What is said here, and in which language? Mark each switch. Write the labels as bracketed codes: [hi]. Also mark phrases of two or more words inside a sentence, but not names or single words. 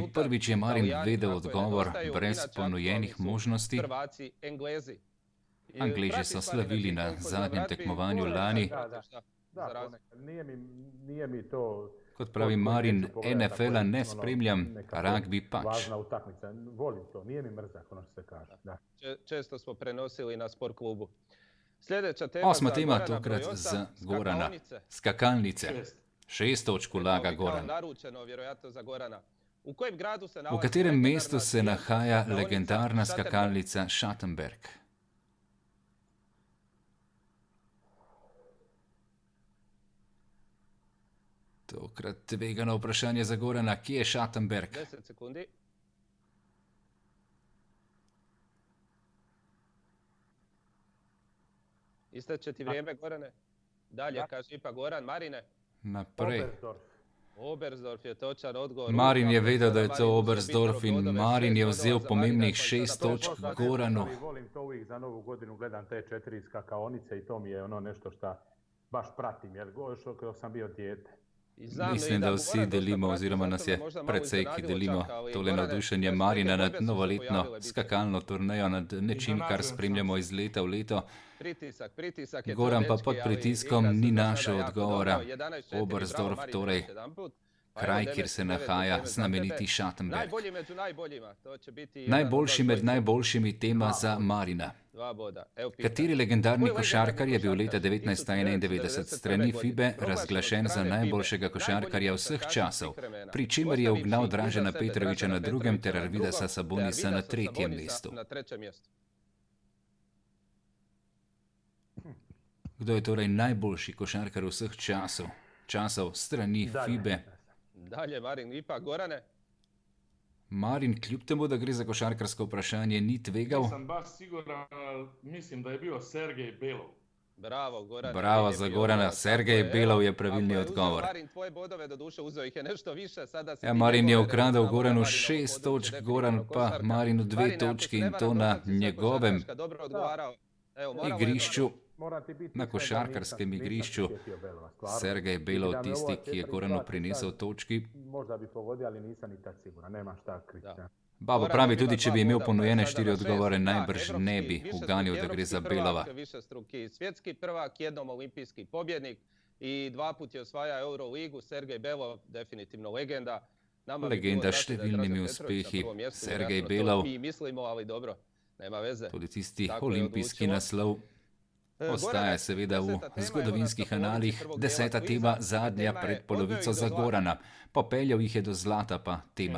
[sl] Prvič je Marin vedel odgovor brez ponujenih možnosti. Angleži so slavili na zadnjem tekmovanju lani. [hr] Nije mi to... [sl] Kot pravi Marin, NFL-a ne spremljam, rugby pač. [hr] Važna utakmica, volim to, nije mi mrzak, ono što se kaže. Često smo prenosili na sport klubu. [sl] 8. tema tokrat za Gorana. Skakalnice. 6 točk vlaga Goran. V katerem mestu se nahaja legendarna skakalnica Schattenberg? Tokrat tvegano vprašanje za Gorana, kje je Schattenberg? [hr] 10 sekundi. Isteče ti vrijeme, Gorane. Dalje, kaži ipak Goran. Marine? [sl] Naprej. [hr] Oberstdorf je točan odgovor. [sl] Marin je vedel, da je to Oberstdorf in Marin je vzel pomembnih 6 točk Goranu. [hr] Volim to uvijek za Novu godinu, gledam te 4 skakaonice i to mi je ono nešto što baš pratim, jer što sam bio dijete. [sl] Mislim, da vsi delimo, oziroma nas je precej, ki delimo tole navdušenje Marina nad novoletno skakalno turnejo, nad nečim, kar spremljamo iz leta v leto. Goran pa pod pritiskom ni našel odgovora. Oberstdorf torej kraj, kjer se nahaja znameniti Schattenberg. [hr] Najbolji među najboljima, to će biti... [sl] Najboljši med najboljšimi tema za Marina. Kateri legendarni košarkar je bil leta 1991 s strani FIBE razglašen za najboljšega košarkarja vseh časov, pri čemer je ugnal Dražena Petrovića na drugem ter Arvidasa Sabonisa na tretjem mestu? Kdo je torej najboljši košarkar vseh časov strani FIBE? [hr] Dalje, Marin, ipak, Gorane? [sl] Marin, kljub temu, da gre za košarkarsko vprašanje, ni tvegal? [hr] Nisam baš siguran, mislim, da je bio Sergej Belov. Bravo, Goran. [sl] Bravo za Gorana, Sergej Belov je pravilni odgovor. [hr] Marin, tvoje bodove, doduše, uzeo ih je nešto više, sada si... [sl] Ja, Marin je ukradel Goranu 6 točk, Goran pa Marinu 2 točke in to na njegovem igrišču, na košarkarskem igrišču. Sergej Belov, tisti, ki je Goranu prinesel točki. [hr] Možda bi pogodio, ali nisam ni tak siguran, nema šta kriti. [sl] Babo pravi, tudi če bi imel ponujene 4 odgovore, najbrž ne bi uganil, da gre za Belova. [hr] Višestruki svjetski prvak, jednom olimpijski pobjednik i 2 put je osvaja Euroligu. Sergej Belov, definitivno legenda. [sl] Legenda s številnimi uspehi, Sergej Belov. [hr] Mislimo, ali dobro, nema veze. [sl] Tudi tisti olimpijski naslov. Ostaja seveda v zgodovinskih analih 10. tema, zadnja pred polovico za Gorana. Popeljal jih je do zlata pa tema.